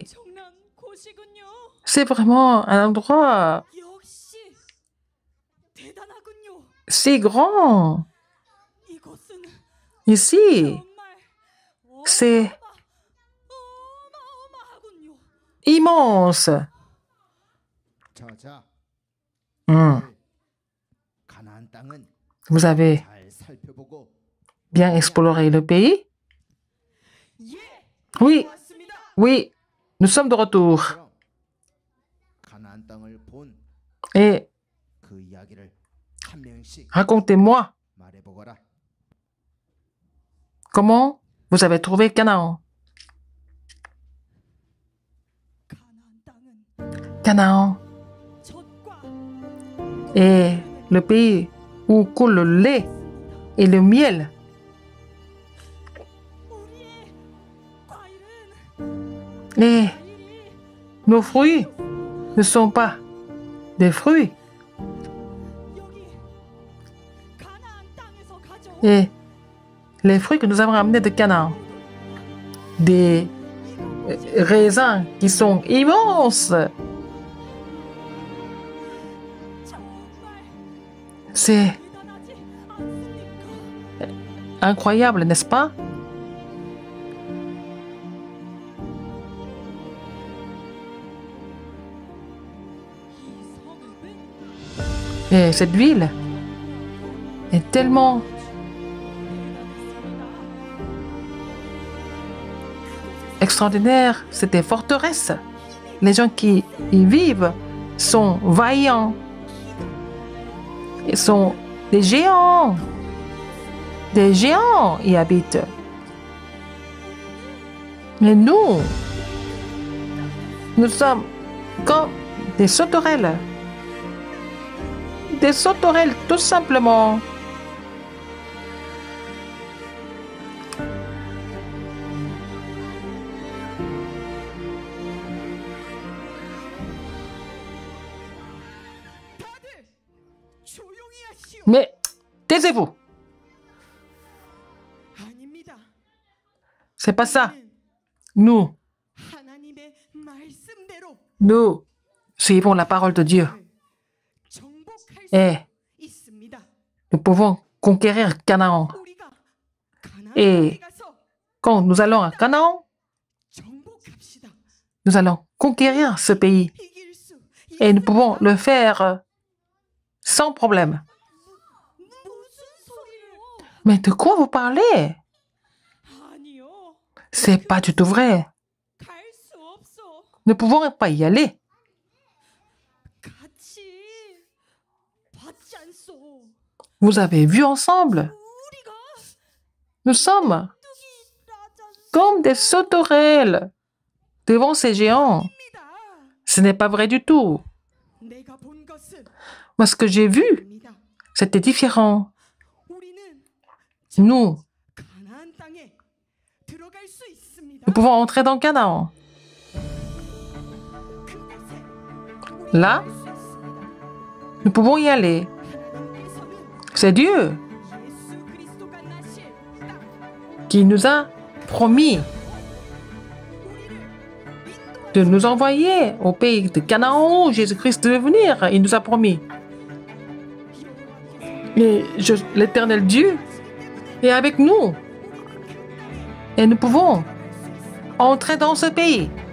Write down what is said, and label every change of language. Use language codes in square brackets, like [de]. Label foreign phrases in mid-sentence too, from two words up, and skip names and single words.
[ko] 정난 곳이군요. [fr] c'est vraiment un endroit [ko] 역시 대단하군요. [fr] si grand. [ko] 이곳은 [fr] Ici, [ko] 정말 [fr] c'est [ko] 어마어마하군요. [fr] immense. [ko] 자자, Hmm, 가나안 땅은 [fr] Vous avez [ko] 잘 살펴보고 [fr] bien exploré le pays? [ko] 예, [fr] Oui, [ko] 맞습니다. [fr] oui, nous sommes de retour. [ko] 그럼 가나안 땅을 본 그 [fr] Et [ko] 이야기를 한 명씩 [fr] racontez-moi [ko] 말해보거라. [fr] comment vous avez trouvé Canaan. [ko] 가나안 땅은 [fr] Canaan [ko] 젖과 [fr] est le pays où coule le lait et le miel. [ko] 우리의 과일은 [fr] Et [ko] 과일이 [fr] nos fruits ne sont pas des fruits. [ko] 여기 가나안 땅에서 가져온 [fr] Et les fruits que nous avons amenés de Canaan, des raisins qui sont immenses. [ko] 정말 [fr] C'est [ko] 대단하지 않습니까? [fr] incroyable, n'est-ce pas? [ko] 이 성읍은 [fr] Et cette ville est tellement extraordinaire. C'est des forteresses. Les gens qui y vivent sont vaillants. Ils sont des géants. Des géants y habitent. Mais nous sommes comme des sauterelles. Des sauterelles, tout simplement. [ko] 다들 조용히 하시오. [fr] Mais taisez-vous. [ko] 아닙니다. [fr] C'est pas ça. [ko] 우리는 [fr] Nous, [ko] 하나님의 말씀대로 [fr] nous suivons la parole de Dieu. [ko] 정복할 수 [fr] Et [ko] 있습니다. [fr] nous pouvons conquérir Canaan. [ko] 우리가 예. 가나안에 가서 [fr] Quand nous allons à Canaan, [ko] 정복합시다. [fr] nous allons conquérir ce pays. [ko] 이길 수 [fr] Et nous [ko] 있습니다. [fr] pouvons le faire sans problème. [ko] 무슨 소리를? [fr] Mais de quoi vous parlez? [ko] 아니요. [fr] C'est pas du tout vrai. [ko] 갈 수 없어. [fr] Nous ne pouvons pas y aller. Vous avez vu ensemble. Nous sommes comme des sauterelles devant ces géants. Ce n'est pas vrai du tout. [ko] 내가 본 것은 [fr] Moi, ce que j'ai vu, [ko] 입니다. [fr] c'était différent. [ko] 우리는 [fr] Nous, [ko] 가나안 땅에 들어갈 수 있습니다. [fr] nous pouvons entrer dans Canaan. [ko] 그곳에 [fr] Là, [ko] 갈 수 있습니다. [fr] nous pouvons y aller. [ko] 하나님께서는 [fr] C'est Dieu [ko] 예수 그리스도가 나실 땅 [fr] qui nous a promis [ko] 우리를 [fr] de nous envoyer au pays de Canaan où Jésus-Christ devait venir. Il nous a promis. Et l'Éternel Dieu est avec nous. Et nous pouvons entrer dans ce pays.